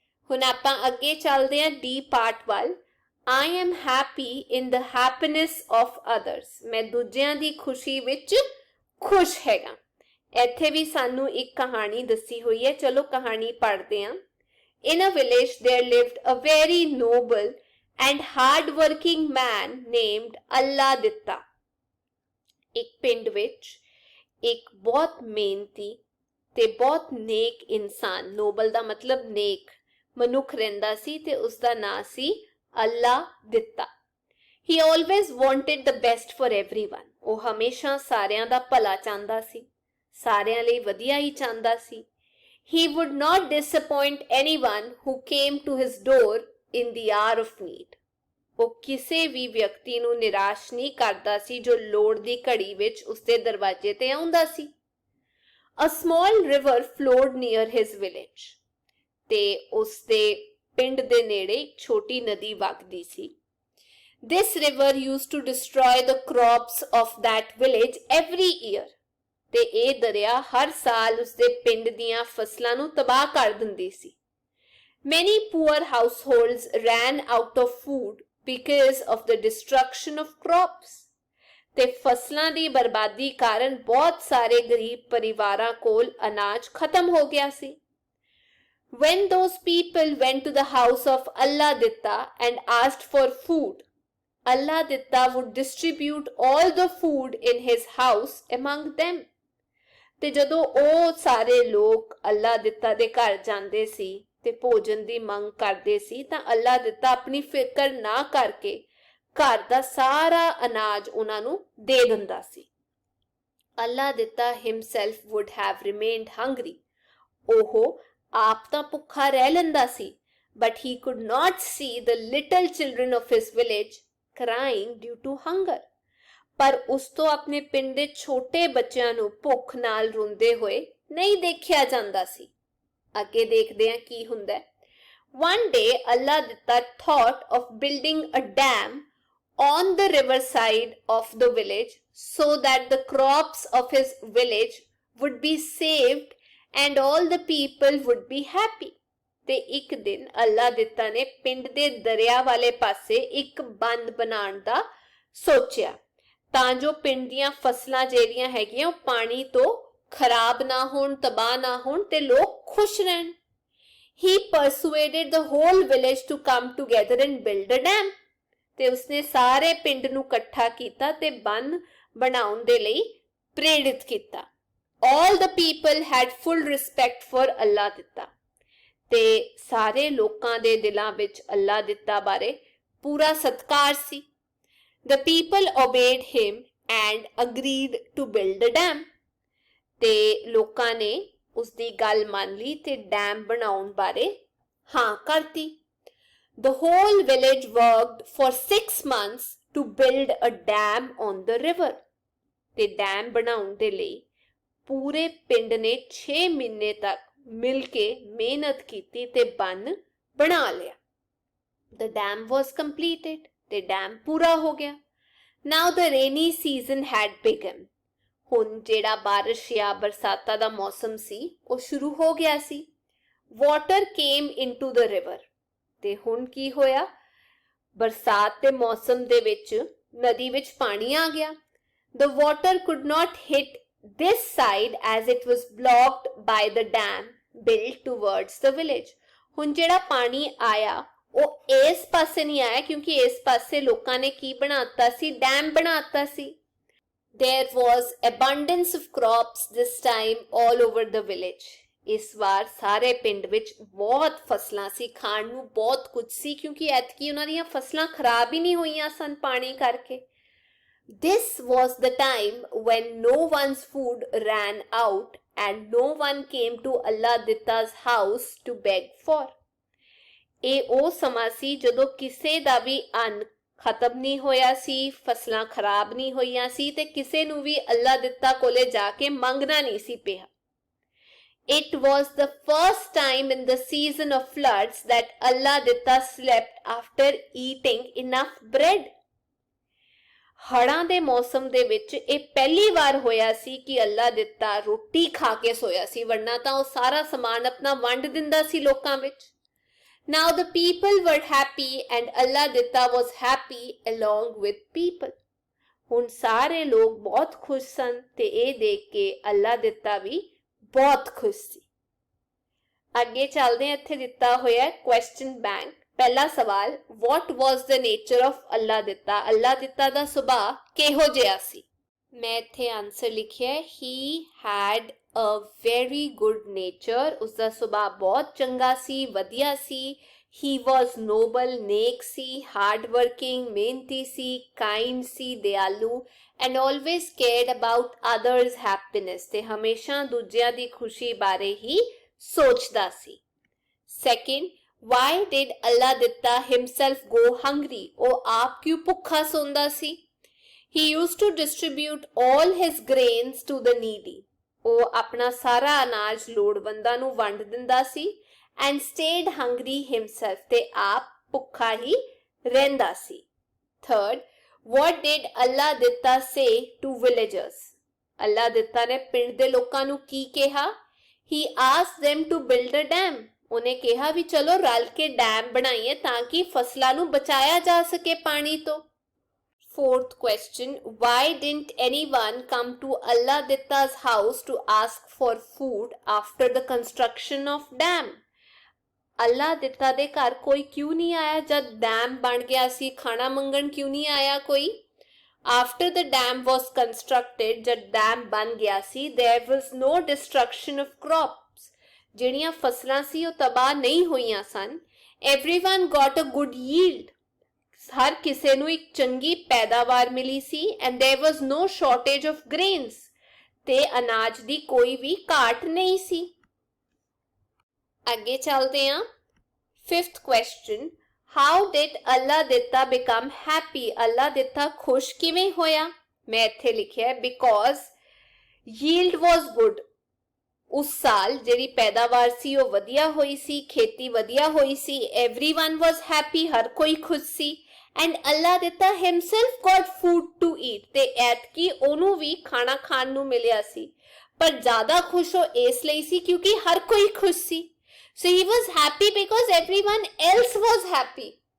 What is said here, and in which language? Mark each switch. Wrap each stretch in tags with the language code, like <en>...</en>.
<pa>ਹੁਣ ਆਪਾਂ ਅੱਗੇ ਚੱਲਦੇ ਹਾਂ ਡੀ ਪਾਰਟ ਵੱਲ।</pa> <en>I am happy in the happiness of others,</en> <pa>ਮੈਂ ਦੂਜਿਆਂ ਦੀ ਖੁਸ਼ੀ ਵਿੱਚ ਖੁਸ਼ ਹੈਗਾ। ਇੱਥੇ ਵੀ ਸਾਨੂੰ ਇੱਕ ਕਹਾਣੀ ਦੱਸੀ ਹੋਈ ਹੈ। ਚਲੋ ਕਹਾਣੀ ਪੜ੍ਹਦੇ ਹਾਂ।</pa> <en>In a village there lived a very noble and hard-working man named Allah Ditta.</en> <pa>ਇੱਕ ਪਿੰਡ ਵਿੱਚ ਇੱਕ ਬਹੁਤ ਮਿਹਨਤੀ ਤੇ ਬਹੁਤ ਨੇਕ ਇਨਸਾਨ, ਨੋਬਲ ਦਾ ਮਤਲਬ ਨੇਕ, ਮਨੁੱਖ ਰਹਿੰਦਾ ਸੀ ਤੇ ਉਸਦਾ ਨਾਂ ਸੀ ਅੱਲਾ ਦਿੱਤਾ।</pa> <en>He always wanted the best for everyone.</en> <pa>ਉਹ ਹਮੇਸ਼ਾ ਸਾਰਿਆਂ ਦਾ ਭਲਾ ਚਾਹੁੰਦਾ ਸੀ, ਸਾਰਿਆਂ ਲਈ ਵਧੀਆ ਹੀ ਚਾਹੁੰਦਾ ਸੀ।</pa> <en>He would not disappoint anyone who came to his door in the hour of need.</en> <pa>ਉਹ ਕਿਸੇ ਵੀ ਵਿਅਕਤੀ ਨੂੰ ਨਿਰਾਸ਼ ਨਹੀਂ ਕਰਦਾ ਸੀ ਜੋ ਲੋੜ ਦੀ ਘੜੀ ਵਿੱਚ ਉਸਦੇ ਦਰਵਾਜ਼ੇ ਤੇ ਆਉਂਦਾ ਸੀ।</pa> <en>A small river flowed near his village.</en> <pa>ਤੇ ਉਸਦੇ ਪਿੰਡ ਦੇ ਨੇੜੇ ਇੱਕ ਛੋਟੀ ਨਦੀ ਵਗਦੀ ਸੀ।</pa> <en>This river used to destroy the crops of that village every year.</en> <pa>ਤੇ ਇਹ ਦਰਿਆ ਹਰ ਸਾਲ ਉਸਦੇ ਪਿੰਡ ਦੀਆਂ ਫਸਲਾਂ ਨੂੰ ਤਬਾਹ ਕਰ ਦਿੰਦੀ ਸੀ।</pa> <en>Many poor households ran out of food because of the destruction of crops.</en> <pa>ਤੇ ਫਸਲਾਂ ਦੀ ਬਰਬਾਦੀ ਕਾਰਨ ਬਹੁਤ ਸਾਰੇ ਗਰੀਬ ਪਰਿਵਾਰਾਂ ਕੋਲ ਅਨਾਜ ਖਤਮ ਹੋ ਗਿਆ ਸੀ।</pa> <en>When those people went to the house of Allah Ditta and asked for food, Allah Ditta would distribute all the food in his house among them.</en> <pa>ਤੇ ਜਦੋਂ ਉਹ ਸਾਰੇ ਲੋਕ ਅੱਲਾ ਦਿੱਤਾ ਦੇ ਘਰ ਜਾਂਦੇ ਸੀ ਤੇ ਭੋਜਨ ਦੀ ਮੰਗ ਕਰਦੇ ਸੀ ਤਾਂ ਅੱਲਾ ਦਿੱਤਾ ਆਪਣੀ ਫਿਕਰ ਨਾ ਕਰਕੇ ਘਰ ਦਾ ਸਾਰਾ ਅਨਾਜ ਉਹਨਾਂ ਨੂੰ ਦੇ ਦਿੰਦਾ ਸੀ।</pa> <en>Allah Ditta himself would have remained hungry.</en> <pa>ਉਹ ਆਪ ਤਾਂ ਭੁੱਖਾ ਰਹਿ ਲੈਂਦਾ ਸੀ,</pa> <en>but he could not see the little children of his village crying due to hunger.</en> <pa>ਪਰ ਉਸ ਤੋਂ ਆਪਣੇ ਪਿੰਡ ਦੇ ਛੋਟੇ ਬੱਚਿਆਂ ਨੂੰ ਭੁੱਖ ਨਾਲ ਰੋਂਦੇ ਹੋਏ ਨਹੀਂ ਦੇਖਿਆ ਜਾਂਦਾ ਸੀ। ਅੱਗੇ ਦੇਖਦੇ ਹਾਂ ਕੀ ਹੁੰਦਾ ਹੈ।</pa> <en>One day, Allah Ditta thought of building a dam on the riverside of the village so that the crops of his village would be saved and all the people would be happy.</en> <pa>ਤੇ ਇੱਕ ਦਿਨ ਅੱਲਾ ਦਿੱਤਾ ਨੇ ਪਿੰਡ ਦੇ ਦਰਿਆ ਵਾਲੇ ਪਾਸੇ ਇੱਕ ਬੰਦ ਬਣਾਉਣ ਦਾ ਸੋਚਿਆ ਤਾਂ ਜੋ ਪਿੰਡ ਦੀਆਂ ਫਸਲਾਂ ਜਿਹੜੀਆਂ ਹੈਗੀਆਂ ਉਹ ਪਾਣੀ ਤੋਂ ਖਰਾਬ ਨਾ ਹੋਣ, ਤਬਾਹ ਨਾ ਹੋਣ ਤੇ ਲੋਕ ਖੁਸ਼ ਰਹਿਣ।</pa> <en>He persuaded the whole village to come together and build a dam.</en> <pa>ਤੇ ਉਸਨੇ ਸਾਰੇ ਪਿੰਡ ਨੂੰ ਇਕੱਠਾ ਕੀਤਾ ਤੇ ਬੰਨ ਬਣਾਉਣ ਦੇ ਲਈ ਪ੍ਰੇਰਿਤ ਕੀਤਾ।</pa> <en>All the people had full respect for Allah</en> <pa>ਦਿੱਤਾ ਤੇ ਸਾਰੇ ਲੋਕਾਂ ਦੇ ਦਿਲਾਂ ਵਿੱਚ ਅੱਲਾ ਦਿੱਤਾ ਬਾਰੇ ਪੂਰਾ ਸਤਿਕਾਰ ਸੀ.</pa> <en>The people obeyed him and agreed to build the dam.</en> <pa>ਤੇ ਲੋਕਾਂ ਨੇ ਉਸ ਦੀ ਗੱਲ ਮੰਨ ਲਈ ਤੇ ਡੈਮ ਬਣਾਉਣ ਬਾਰੇ ਹਾਂ ਕਰਤੀ.</pa> <en>The whole village worked for 6 months to build a dam on the river.</en> <pa>ਤੇ ਡੈਮ ਬਣਾਉਣ ਦੇ ਲਈ ਪੂਰੇ ਪਿੰਡ ਨੇ 6 ਮਹੀਨੇ ਤੱਕ ਮਿਲ ਕੇ ਮਿਹਨਤ ਕੀਤੀ ਤੇ ਬੰਨ ਬਣਾ ਲਿਆ.</pa> <en>The dam was completed.</en> <pa>ਤੇ ਡੈਮ ਪੂਰਾ ਹੋ ਗਿਆ.</pa> <en>Now the rainy season had begun.</en> <pa>ਹੁਣ ਜਿਹੜਾ ਬਾਰਿਸ਼ ਜਾਂ ਬਰਸਾਤਾਂ ਦਾ ਮੌਸਮ ਸੀ ਉਹ ਸ਼ੁਰੂ ਹੋ ਗਿਆ ਸੀ.</pa> <en>Water came into the river.</en> <pa>ਤੇ ਹੁਣ ਕੀ ਹੋਇਆ? ਬਰਸਾਤ ਦੇ ਮੌਸਮ ਦੇ ਵਿੱਚ ਨਦੀ ਵਿੱਚ ਪਾਣੀ ਆ ਗਿਆ.</pa> <en>The water could not hit this side as it was blocked by the dam built towards the village.</en> <pa>ਹੁਣ ਜਿਹੜਾ ਪਾਣੀ ਆਇਆ ਉਹ ਇਸ ਪਾਸੇ ਨਹੀਂ ਆਇਆ ਕਿਉਂਕਿ ਇਸ ਪਾਸੇ ਲੋਕਾਂ ਨੇ ਕੀ ਬਣਾਤਾ ਸੀ? ਡੈਮ ਬਣਾਤਾ ਸੀ.</pa> <en>There was abundance of crops this time all over the village.</en> <pa>ਇਸ ਵਾਰ ਸਾਰੇ ਪਿੰਡ ਵਿੱਚ ਬਹੁਤ ਫਸਲਾਂ ਸੀ, ਖਾਣ ਨੂੰ ਬਹੁਤ ਕੁਝ ਸੀ ਕਿਉਂਕਿ ਐਤਕੀ ਉਹਨਾਂ ਦੀਆਂ ਫਸਲਾਂ ਖਰਾਬ ਹੀ ਨਹੀਂ ਹੋਈਆਂ ਸਨ ਪਾਣੀ ਕਰਕੇ.</pa> <en>This was the time when no one's food ran out and no one came to Allah Ditta's house to beg for.</en> <pa>ਇਹ ਉਹ ਸਮਾਂ ਸੀ ਜਦੋਂ ਕਿਸੇ ਦਾ ਵੀ ਅੰਨ ਖਤਮ ਨਹੀਂ ਹੋਇਆ ਸੀ, ਫਸਲਾਂ ਖਰਾਬ ਨਹੀਂ ਹੋਈਆਂ ਸੀ ਤੇ ਕਿਸੇ ਨੂੰ ਵੀ ਅੱਲਾ ਦਿੱਤਾ ਕੋਲੇ ਜਾ ਕੇ ਮੰਗਣਾ ਨਹੀਂ ਸੀ ਪਿਆ.</pa> <en>It was the first time in the season of floods that Allah Ditta slept after eating enough bread.</en> <pa>ਹੜ੍ਹਾਂ ਦੇ ਮੌਸਮ ਦੇ ਵਿੱਚ ਇਹ ਪਹਿਲੀ ਵਾਰ ਹੋਇਆ ਸੀ ਕਿ ਅੱਲਾ ਦਿੱਤਾ ਰੋਟੀ ਖਾ ਕੇ ਸੋਇਆ ਸੀ, ਵਰਨਾ ਤਾਂ ਉਹ ਸਾਰਾ ਸਮਾਨ ਆਪਣਾ ਵੰਡ ਦਿੰਦਾ ਸੀ ਲੋਕਾਂ ਵਿੱਚ.</pa> <en>Now the people were happy and Allah Ditta was happy along with people.</en> <pa>ਹੁਣ ਸਾਰੇ ਲੋਕ ਬਹੁਤ ਖੁਸ਼ ਸਨ ਤੇ ਇਹ ਦੇਖ ਕੇ ਅੱਲਾ ਦਿੱਤਾ ਵੀ ਬਹੁਤ ਖੁਸ਼ ਸੀ. ਅੱਗੇ ਚੱਲਦੇ ਹਾਂ. ਇੱਥੇ ਦਿੱਤਾ ਹੋਇਆ ਕੁਐਸਚਨ ਬੈਂਕ. ਪਹਿਲਾ ਸਵਾਲ,</pa> <en>what was the nature of Allah Ditta?</en> <pa>ਅੱਲਾ ਦਿੱਤਾ ਦਾ ਸੁਭਾਅ ਕਿਹੋ ਜਿਹਾ ਸੀ? ਮੈਂ ਇੱਥੇ ਆਨਸਰ ਲਿਖਿਆ</pa> <en>he had a very good nature.</en> <pa>ਉਸਦਾ ਸੁਭਾਅ ਬਹੁਤ ਚੰਗਾ ਸੀ, ਵਧੀਆ ਸੀ.</pa> <en>he was noble,</en> <pa>ਨੇਕ ਸੀ,</pa> <en>hard working,</en> <pa>ਮਿਹਨਤੀ ਸੀ, kind ਸੀ, ਦਿਆਲੂ</pa> <en>and always cared about others' happiness.</en> <pa>ਤੇ ਹਮੇਸ਼ਾ ਦੂਜਿਆਂ ਦੀ ਖੁਸ਼ੀ ਬਾਰੇ ਹੀ ਸੋਚਦਾ ਸੀ.</pa> <en>Second, why did Allah Ditta himself go hungry?</en> <pa>ਉਹ ਆਪ ਕਿਉਂ ਭੁੱਖਾ ਸੌਂਦਾ ਸੀ?</pa> <en>He used to distribute all his grains to the needy.</en> <pa>ਉਹ ਆਪਣਾ ਸਾਰਾ ਅਨਾਜ ਲੋੜਵੰਦਾਂ ਨੂੰ ਵੰਡ ਦਿੰਦਾ ਸੀ</pa> <en>and stayed hungry himself.</en> <pa>ਤੇ ਆਪ ਭੁੱਖਾ ਹੀ ਰਹਿੰਦਾ ਸੀ.</pa> <en>Third, what did Allah Ditta say to villagers?</en> <pa>Allah Ditta ਨੇ ਪਿੰਡ ਦੇ ਲੋਕਾਂ ਨੂੰ ਕੀ ਕਿਹਾ?</pa> <en>He asked them to build a dam.</en> <pa>ਉਹਨੇ ਕਿਹਾ ਵੀ ਚਲੋ ਰਲ ਕੇ ਡੈਮ ਬਣਾਈਏ ਤਾਂ ਕਿ ਫਸਲਾਂ ਨੂੰ ਬਚਾਇਆ ਜਾ ਸਕੇ ਪਾਣੀ ਤੋਂ.</pa> <en>Fourth question, why didn't anyone come to Allah Ditta's house to ask for food after the construction of dam?</en> <pa>ਅੱਲਾ ਦਿੱਤਾ ਦੇ ਘਰ ਕੋਈ ਕਿਉਂ ਨਹੀਂ ਆਇਆ ਜਦ ਡੈਮ ਬਣ ਗਿਆ ਸੀ? ਖਾਣਾ ਮੰਗਣ ਕਿਉਂ ਨਹੀਂ ਆਇਆ ਕੋਈ?</pa> <en>After the dam was constructed,</en> <pa>ਜਦ ਡੈਮ ਬਣ ਗਿਆ ਸੀ,</pa> <en>there was no destruction of crops.</en> <pa>ਜਿਹੜੀਆਂ ਫਸਲਾਂ ਸੀ ਉਹ ਤਬਾਹ ਨਹੀਂ ਹੋਈਆਂ ਸਨ.</pa> <en>Everyone got a good yield.</en> <pa>ਹਰ ਕਿਸੇ ਨੂੰ ਇੱਕ ਚੰਗੀ ਪੈਦਾਵਾਰ ਮਿਲੀ ਸੀ</pa> <en>and there was no shortage of grains.</en> <pa>ਤੇ ਅਨਾਜ ਦੀ ਕੋਈ ਵੀ ਘਾਟ ਨਹੀਂ ਸੀ. ਅੱਗੇ ਚੱਲਦੇ ਹਾਂ.</pa> <en>Fifth question, how did Allah Ditta become happy?</en> <pa>Allah Ditta ਖੁਸ਼ ਕਿਵੇਂ ਹੋਇਆ? ਮੈਂ ਇੱਥੇ ਲਿਖਿਆ</pa> <en>because yield was good.</en> <pa>ਉਸ ਸਾਲ ਜਿਹੜੀ ਪੈਦਾਵਾਰ ਸੀ ਉਹ ਵਧੀਆ ਹੋਈ ਸੀ, ਖੇਤੀ ਵਧੀਆ ਹੋਈ ਸੀ.</pa> <en>Everyone was happy.</en> <pa>ਹਰ ਕੋਈ ਖੁਸ਼ ਸੀ.</pa> <en>And Allah Ditta himself got food to eat.</en> <pa>ਤੇ ਐਤਕੀ ਉਹਨੂੰ ਵੀ ਖਾਣਾ ਖਾਣ ਨੂੰ ਮਿਲਿਆ ਸੀ. ਪਰ ਜ਼ਿਆਦਾ ਖੁਸ਼ ਉਹ ਇਸ ਲਈ ਸੀ ਕਿਉਂਕਿ ਹਰ ਕੋਈ ਖੁਸ਼ ਸੀ.</pa> <en>So he was happy because everyone else was happy.</en>